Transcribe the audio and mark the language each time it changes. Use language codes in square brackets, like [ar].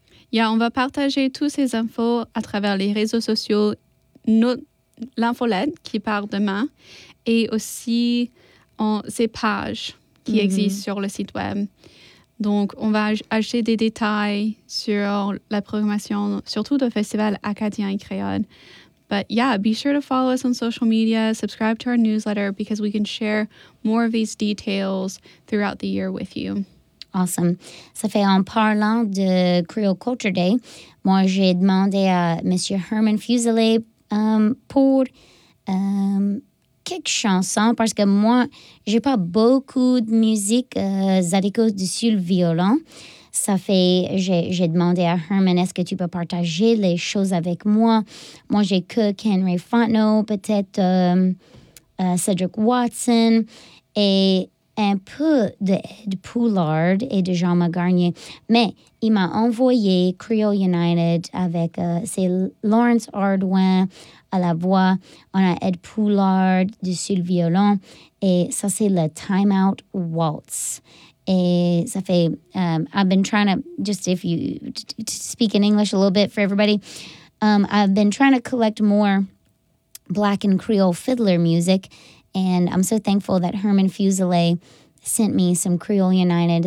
[fr] Yeah, on va partager toutes ces infos à travers les réseaux sociaux, l'infolette qui part demain, et aussi ces pages qui existent sur le site web. Donc, on va acheter des détails sur la programmation, surtout de Festival Acadien et Créole. [en] But yeah, be sure to follow us on social media, subscribe to our newsletter, because we can share more of these details throughout the year with you. Awesome. [fr] Ça fait, en parlant de Creole Culture Day, moi j'ai demandé à Monsieur Herman Fuselier pour quelques chansons, parce que moi, j'ai pas beaucoup de musique zadikos du sur le violon. Ça fait, j'ai demandé à Herman, est-ce que tu peux partager les choses avec moi? Moi, j'ai que Kenry Fontenot, peut-être Cedric Watson. Et un peu de Poulard et de Jean Magarnier, mais il m'a envoyé Creole United avec c'est Lawrence Ardoin à la voix, on a Ed Poulard dessus le violon, et ça c'est le Time Out Waltz. Et ça fait, [en] I've been trying to, just if you to speak in English a little bit for everybody, I've been trying to collect more Black and Creole fiddler music, and I'm so thankful that Herman Fuselier sent me some Creole United.